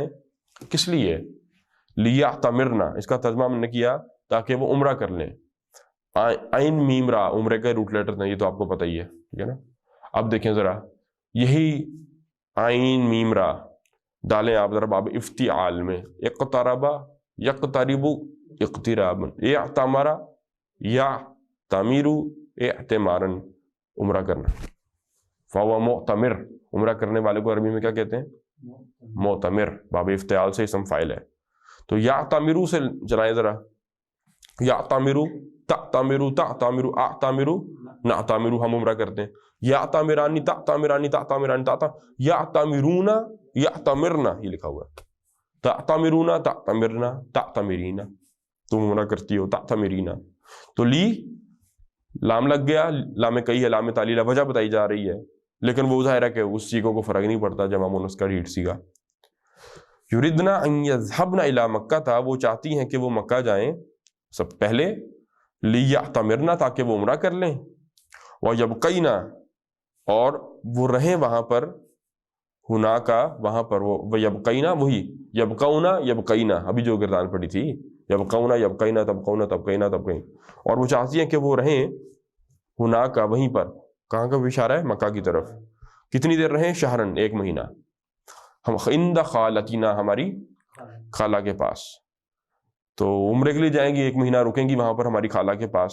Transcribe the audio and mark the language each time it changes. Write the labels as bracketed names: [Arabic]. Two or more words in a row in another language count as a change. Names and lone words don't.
[Urdu] کس لیے؟ لیعتمرنا، اس کا ترجمہ ہم نے کیا تاکہ وہ عمرہ کر لیں. عین میم را عمرے کا [English] root letter [Urdu] تھا، یہ تو آپ کو پتہ ہی ہے، ٹھیک ہے نا. اب دیکھیں ذرا، یہی عین میم را ڈالیں آپ ذرا باب افتعال میں، [Arabic] اقتربا یقترب اقترابا، اعتمرا یعتمر اعتمارا، [Urdu] عمرہ کرنا. [Arabic] فهو معتمر، [Urdu] عمرہ کرنے والے کو عربی میں کیا کہتے ہیں؟ معتمر. باب افتعال سے اسم فاعل ہے. تو یعتمرو سے چلائیں ذرا، [Arabic] یعتمرو تعتمرو تعتمرو اعتمرو نعتمرو، [Urdu] ہم عمرہ کرتے ہیں. [Arabic] یعتمرانی تعتمرانی تعتمرانی یعتمرون یعتمرنا، [Urdu] یہ لکھا ہوا ہے. [Arabic] تعتمرون تعتمرنا تعتمرینا، [Urdu] تم عمرہ کرتی ہو، تعتمرینا. تو لی لام لگ گیا، لام کئی ہے، لام تعلیل، وجہ بتائی جا رہی ہے، لیکن وہ ظاہر ہے کہ اس سیگوں کو فرق نہیں پڑتا، جمع مونس کا ڈیٹ سیگا. [Arabic] یریدنا ان یذهبنا الی مکہ [Urdu] تھا، وہ چاہتی ہیں کہ وہ مکہ جائیں سب پہلے، لیعتمرنا تاکہ وہ عمرہ کر لیں، ویبقینا اور وہ رہیں وہاں پر، ہناکا وہاں پر، وہ یبقینا وہی [Arabic] یبقونا یبقینا، [Urdu] ابھی جو گردان پڑی تھی، [Arabic] یبقونا یبقینا تبقونا تبقینا تبقین. [Urdu] اور وہ چاہتی ہیں کہ وہ رہیں ہناکا وہیں پر، کہاں کا اشارہ ہے؟ مکہ کی طرف. کتنی دیر رہیں؟ شہرن 1 مہینہ، [Arabic] ہم عند خالتنا [Urdu] ہماری خالہ کے پاس. تو عمرے کے لیے جائیں گی، 1 مہینہ رکیں گی وہاں پر ہماری خالہ کے پاس.